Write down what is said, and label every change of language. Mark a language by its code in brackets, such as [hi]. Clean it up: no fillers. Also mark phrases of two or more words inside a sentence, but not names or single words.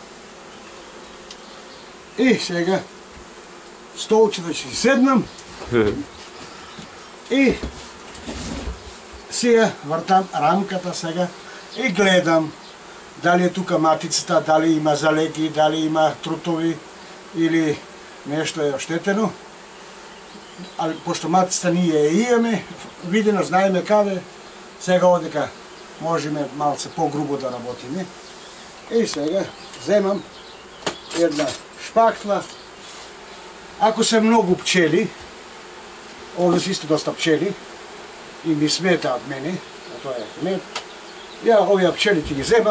[mk] И сега столчето ќе си седнам. И сега вртам рамката сега и гледам дали е тука матицата, дали има залеги, дали има трутови или нешто е оштетено. [sr] Ali pošto matica nije je imame, videno, [mk] знаеме каде, сега одека можеме малце по-грубо да работиме. И сега земам една шпактла. Ако се многу пчели, овде се исто доста пчели, и ми сметаат мене, а тоа е мед, ја овие пчели ќе ги земам.